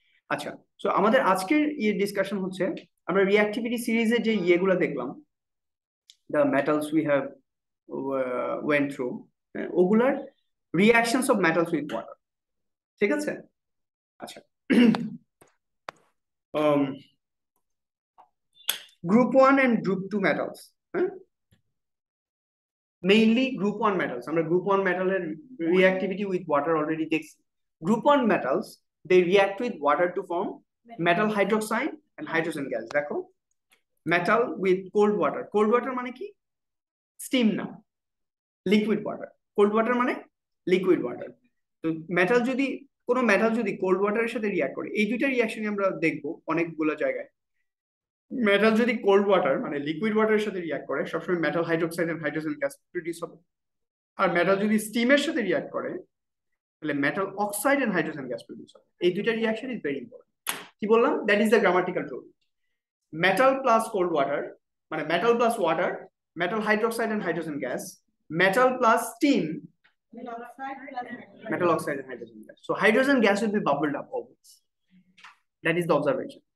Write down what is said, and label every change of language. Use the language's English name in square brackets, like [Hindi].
[Bangla] আচ্ছা, সো আমাদের আজকের ডিসকাশন হচ্ছে, আমরা রিঅ্যাক্টিভিটি সিরিজে যে ইয়েগুলো দেখলাম, [English] the metals we have went through, [Bangla] ওগুলার [English] reactions of metals with water, [Bangla] ঠিক আছে? আচ্ছা, group 1 and group 2 metals, mainly group 1 metals, আমরা গ্রুপ 1 মেটালের রিঅ্যাক্টিভিটি উইথ ওয়াটার অলরেডি দেখছি। [English] Group 1 metals, they react with water to form metal hydroxide and hydrogen gas. [Bangla] দেখো, [English] metal with cold water, cold water [Bangla] মানে কি? Steam না, liquid water. Cold water মানে liquid water. তো কোনো metal যদি cold ওয়াটারের সাথে রিঅ্যাক্ট করে, এই দুইটা রিঅ্যাকশনই আমরা দেখবো অনেকগুলো জায়গায়। মেটাল যদি কোল্ড ওয়াটার মানে লিকুইড ওয়াটারের সাথে রিঅ্যাক্ট করে, সবসময় metal hydroxide and hydrogen gas produce হবে। আর মেটাল যদি স্টিমের সাথে রিঅ্যাক্ট করে, তাহলে metal oxide and hydrogen gas produce হবে। এই দুইটা রিঅ্যাকশন [English] Is very important. [Bangla] কি বললাম? [English] That is the grammatical rule. Metal plus cold water মানে metal plus water, metal hydroxide and hydrogen gas, metal plus steam, metal oxide and hydrogen gas. So hydrogen gas will be bubbled up always. That is the observation.